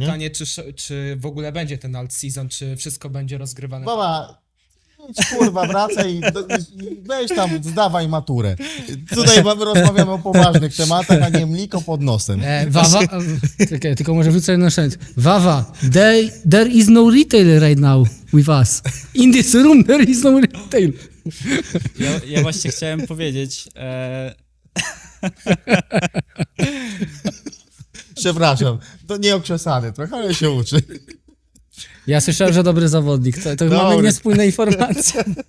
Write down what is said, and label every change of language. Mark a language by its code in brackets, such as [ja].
[pl] Pytanie, czy w ogóle będzie ten alt season, czy wszystko będzie rozgrywane? Baba, idź, kurwa, wracaj i weź tam, zdawaj maturę. Tutaj rozmawiamy o poważnych tematach, a nie mliko pod nosem. Wawa, czekaj, tylko może wrócę na szans. [en] Wawa, there is no retail right now with us. In this room there is no retail. [pl] Ja właśnie chciałem powiedzieć, Przepraszam, to nieokrzesany trochę, ale się uczy. Ja słyszałem, że dobry zawodnik. To mamy Dobry. niespójne informacje.